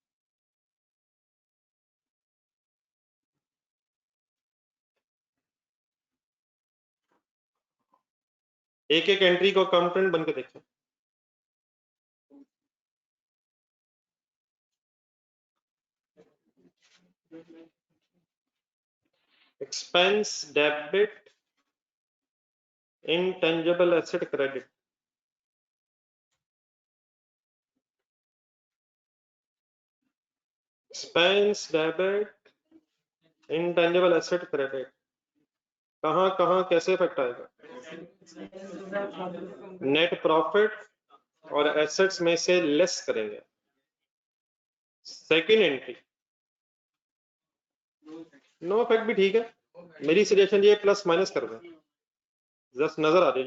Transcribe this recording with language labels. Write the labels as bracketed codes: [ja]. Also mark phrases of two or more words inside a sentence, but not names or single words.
[hi] एक एक एंट्री को अकाउंटेंट बन के देखें। [en] expense debit, intangible asset credit, expense debit, intangible asset credit, [hi] कहां कहां कैसे इफेक्ट आएगा? [en] net profit [hi] और एसेट्स में से लेस करेंगे। [en] second entry no effect [hi] भी ठीक है, मेरी सजेशन ये [en] plus minus [hi] कर दें, जस्ट नजर आ जाए।